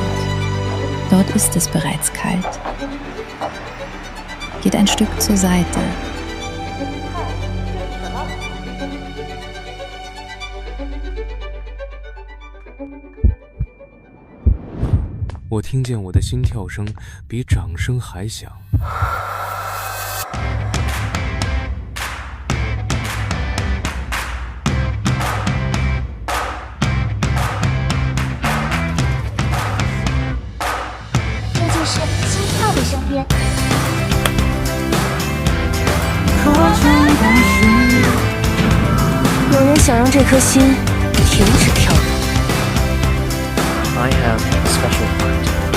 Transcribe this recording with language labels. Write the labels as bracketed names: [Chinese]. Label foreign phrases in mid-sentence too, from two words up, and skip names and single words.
[German] Dort ist es bereits kalt. Geht ein Stück zur Seite. [Chinese] 我听见我的心跳声比掌声还响。这就是心跳的声音。有人想让这颗心停止跳动。 [English] I have a special heart.